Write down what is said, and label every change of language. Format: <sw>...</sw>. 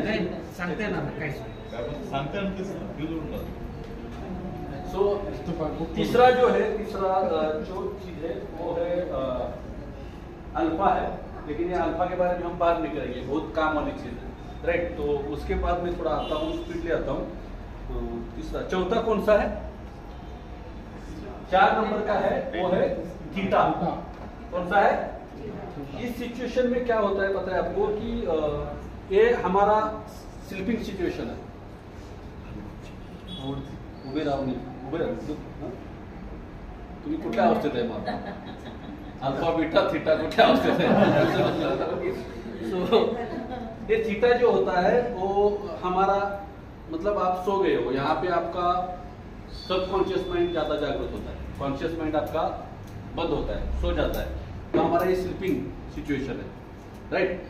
<mr>नाही सांगते ना काहीच सांगते ना तेच ना, फ्यूज उडणार।</mr> <hi>सो तीसरा जो है, तीसरा जो चीज है वो है अल्फा है, लेकिन ये अल्फा के बारे में हम बात नहीं करेंगे, बहुत काम वाली चीज है, राइट। तो उसके बाद में थोड़ा आता हूँ, स्पीड ले आता हूँ। तीसरा, चौथा कौन सा है? 4 नंबर का है, वो है थीटा। कौन सा है? इस सिचुएशन में क्या होता है पता है आपको कि ये हमारा स्लीपिंग सिचुएशन है।</hi> <mr>उभे राहू नये, उभे राहू। तुम्ही कुठल्या अवस्थेत आहे मग? अल्फा बीटा थीटा कुठल्या अवस्थेत आहे?</mr> <hi>सो ये थीटा जो होता है वो हमारा, मतलब आप सो गए हो, यहाँ पे आपका सबकॉन्शियस माइंड ज्यादा जागृत होता है, कॉन्शियस माइंड आपका बंद होता है, सो जाता है, तो हमारा ये स्लीपिंग सिचुएशन है, राइट।</hi>